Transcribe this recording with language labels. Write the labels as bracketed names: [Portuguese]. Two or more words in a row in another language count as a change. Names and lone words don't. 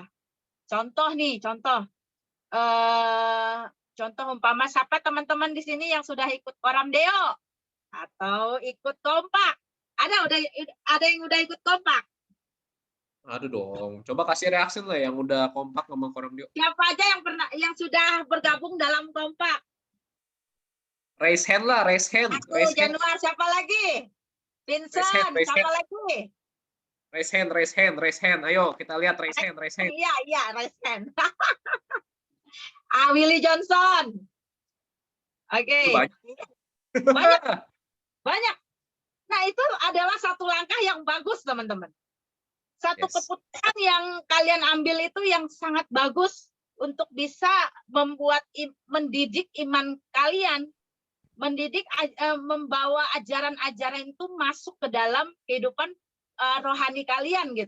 [Indonesian] Contoh umpama siapa teman-teman di sini yang sudah ikut Koramdeo atau ikut kompak? Ada yang udah ikut kompak? Aduh dong, coba kasih reaksi lah yang udah kompak sama Koramdeo. Siapa aja yang sudah bergabung dalam kompak? [English] Raise hand lah, raise hand. [Indonesian] Aku, [English] Raise hand. [Indonesian] Januar, siapa lagi? Vincent, [English] Raise [Indonesian] siapa [English] hand. [Indonesian] lagi? [English] Raise hand. [Indonesian] Ayo kita lihat [English] raise hand. Iya, raise hand. [Indonesian] Willy Johnson. Oke. Banyak. Nah, itu adalah satu langkah yang bagus, teman-teman. Satu keputusan yang kalian ambil itu yang sangat bagus untuk bisa mendidik iman kalian, membawa ajaran-ajaran itu masuk ke dalam kehidupan rohani kalian gitu.